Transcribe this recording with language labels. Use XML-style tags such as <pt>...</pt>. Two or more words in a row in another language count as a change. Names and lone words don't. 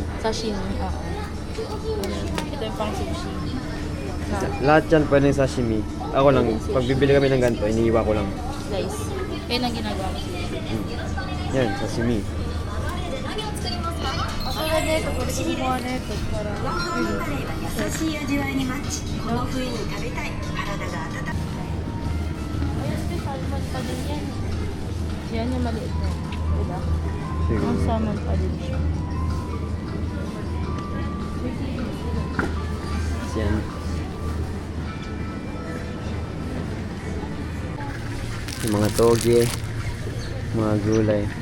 <tl>Sashimi, oo. Ito yung pang sushi. Na, Lahat yan pwedeng sashimi. Ako lang, pag bibili kami ng ganito, iniiwa ko lang. slice. Yan ang ginagawa ko. Yan, sashimi. Ako na nito, pwede ko gumawa na ito para...</tl> <ja>優しい味わいにマッチこの冬に食べたい体が温かい</ja> <tl>Ayan, may salmon pa din yan. Yan yung maliit na. Diba? Siguro. Ang salmon pa din siya. Yan. Yung mga toge, mga gulay.</tl>